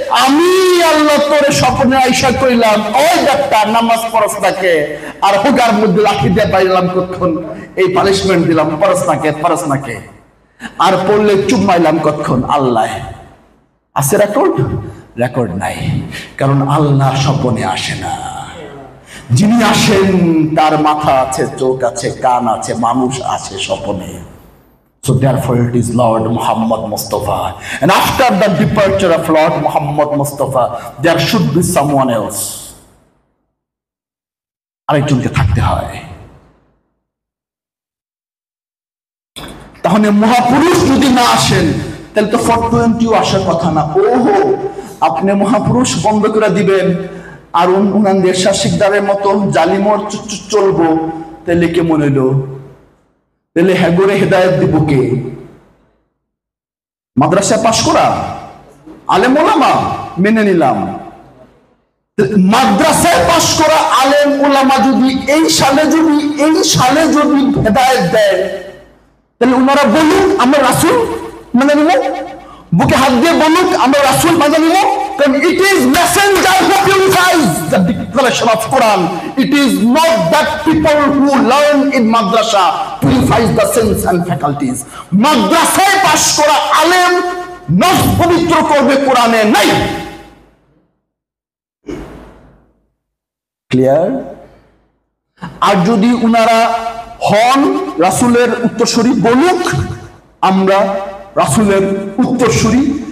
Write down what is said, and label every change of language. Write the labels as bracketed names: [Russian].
[Bangla] আমি আল্লাহ তোরে স্বপ্নে আইসা কইলাম, ওই ডাক্তার নামাজ পড়স নাকে, আর হুগার মধ্যে লাঠি দিয়ে পাইলাম কতক্ষণ, এই পানিশমেন্ট দিলাম, পড়স নাকে, আর পড়লে চুপ মাইলাম কতক্ষণ। আল্লাহ আছে রেকর্ড? রেকর্ড নাই, কারণ আল্লাহ স্বপ্নে আসে না। যিনি আসেন তার মাথা আছে, চোখ আছে, কান আছে, মানুষ আছে স্বপ্নে। [English] So therefore it is Lord Muhammad Mustafa, and after the departure of Lord Muhammad Mustafa there should be someone else. [Bangla] আরেকজনকে থাকতে হয়। তাহলে মহাপুরুষ যদি না আসেন তাহলে তো 420 আসার কথা না। ওহো, আপনি মহাপুরুষ বন্ধ করে দিবেন আর উনাদের শাসিকদারের মতো জালিমর চলবো, তাহলে কে মনে হইল? তাহলে হ্যাগরে হেদায়েত দিব কে? মাদ্রাসায় পাশ করা আলেম ওলামা মেনে নিলাম। মাদ্রাসায় পাশ করা আলেম ওলামা যদি এই সালে যদি হেদায়েত দেয়, তাহলে ওনারা বলুন আমরা রাসূল মানে নিব, বুকে হাত দিয়ে বলুক আমরা রাসূল মানে নিব। কারণ [English] it is messenger who purifies the declaration of Quran. It is not that people who learn in madrasa purifies the sense and faculties. [Bangla] মাদ্রাসায় পাশ করা আলেম নফস পবিত্র করবে, কোরআনে নাই। ক্লিয়ার? আর যদি উনারা হন রাসূলের উত্তরসূরি, বলুক আমরা রাসূলের উত্তরসূরি।